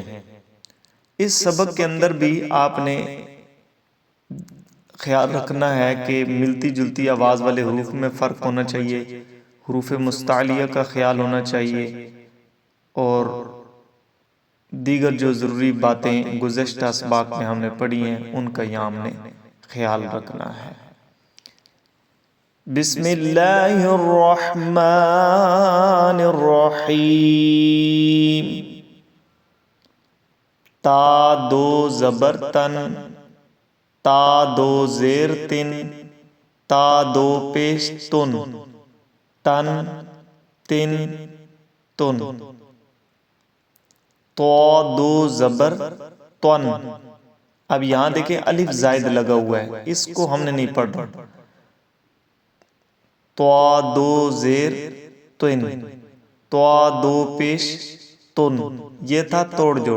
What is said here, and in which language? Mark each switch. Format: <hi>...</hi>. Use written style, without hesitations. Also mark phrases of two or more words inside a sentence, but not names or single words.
<ur>اس سبق کے اندر بھی آپ نے خیال رکھنا ہے کہ ملتی جلتی آواز والے حروف میں فرق ہونا چاہیے، حروف مستعلیہ کا خیال ہونا چاہیے، اور دیگر جو ضروری باتیں گزشتہ اسباق میں ہم نے پڑھی ہیں ان کا یہاں ہم نے خیال رکھنا ہے۔</ur> <ar>بسم اللہ الرحمن الرحیم۔</ar> <ur>تا 2 زبر تن، تا 2 زیر تن، تا 2 پیش تن، تن، تن، تن۔ تو 2 زبر تن۔ اب یہاں دیکھیں الف زائد لگا ہوا ہے، اس کو ہم نے نہیں پڑھنا۔ تو 2 زیر تن، تو 2 پیش تن، یہ تھا توڑ جوڑ۔</ur>